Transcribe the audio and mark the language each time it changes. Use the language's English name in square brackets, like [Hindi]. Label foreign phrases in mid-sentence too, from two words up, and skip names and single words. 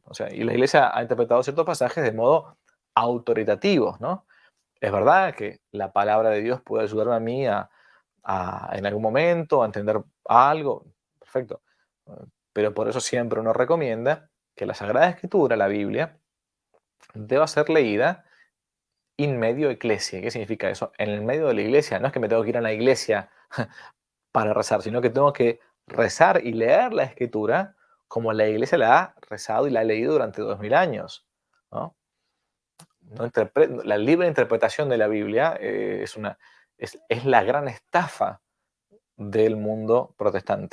[Spanish] O sea, y la Iglesia ha interpretado ciertos pasajes de modo autoritativo, ¿no? Es verdad que la palabra de Dios puede ayudarme a mí en algún momento a entender algo, perfecto. Pero por eso siempre uno recomienda que la Sagrada Escritura, la Biblia, deba ser leída [Latin] in medio ecclesia. [Spanish] ¿Qué significa eso? En el medio de la iglesia. No es que me tengo que ir a la iglesia para rezar, sino que tengo que rezar y leer la Escritura como la iglesia la ha rezado y la ha leído durante 2000 años, ¿no? La libre interpretación de la Biblia es la gran estafa del mundo protestante.